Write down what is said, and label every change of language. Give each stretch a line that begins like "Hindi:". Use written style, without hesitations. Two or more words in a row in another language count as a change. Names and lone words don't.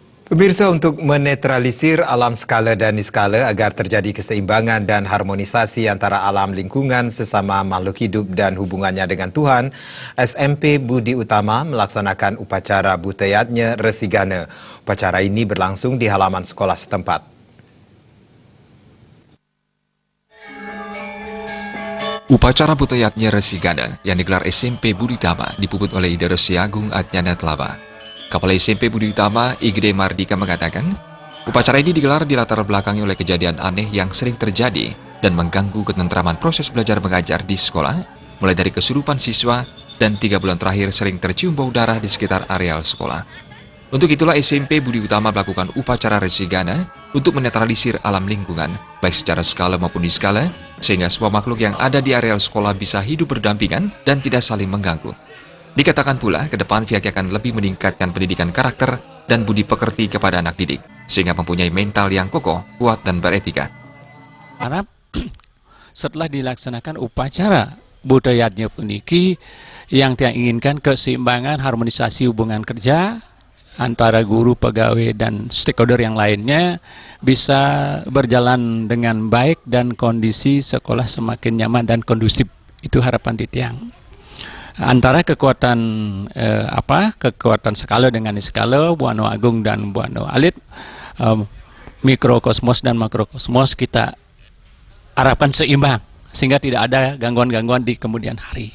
Indonesian: Pemirsa, untuk menetralisir alam skala dan niskala agar terjadi keseimbangan dan harmonisasi antara alam lingkungan sesama makhluk hidup dan hubungannya dengan Tuhan, SMP Budi Utama melaksanakan upacara Butayatnya Resigana. Upacara ini berlangsung di halaman sekolah setempat. Upacara Butayatnya Resigana yang digelar SMP Budi Utama dipuput oleh Ida Resi Agung Adnyana Tlaba. Kepala SMP Budi Utama, Igede Mardika mengatakan, upacara ini digelar di latar belakangi oleh kejadian aneh yang sering terjadi dan mengganggu ketentraman proses belajar mengajar di sekolah, mulai dari kesurupan siswa dan 3 bulan terakhir sering tercium bau darah di sekitar areal sekolah. Untuk itulah SMP Budi Utama melakukan upacara Resigana untuk menetralisir alam lingkungan, baik secara skala maupun niskala, sehingga semua makhluk yang ada di areal sekolah bisa hidup berdampingan dan tidak saling mengganggu. Dikatakan pula, ke depan pihaknya akan lebih meningkatkan pendidikan karakter dan budi pekerti kepada anak didik, sehingga mempunyai mental yang kokoh, kuat, dan beretika. Harap setelah dilaksanakan upacara Butayatnya puniki yang dia inginkan keseimbangan harmonisasi hubungan kerja antara guru, pegawai, dan stakeholder yang lainnya bisa berjalan dengan baik dan kondisi sekolah semakin nyaman dan kondusif. Itu harapan di tiang. Antara kekuatan kekuatan skala dengan niskala, Buana Agung dan Buana Alit, mikrokosmos dan makrokosmos kita harapkan seimbang sehingga tidak ada gangguan-gangguan di kemudian hari.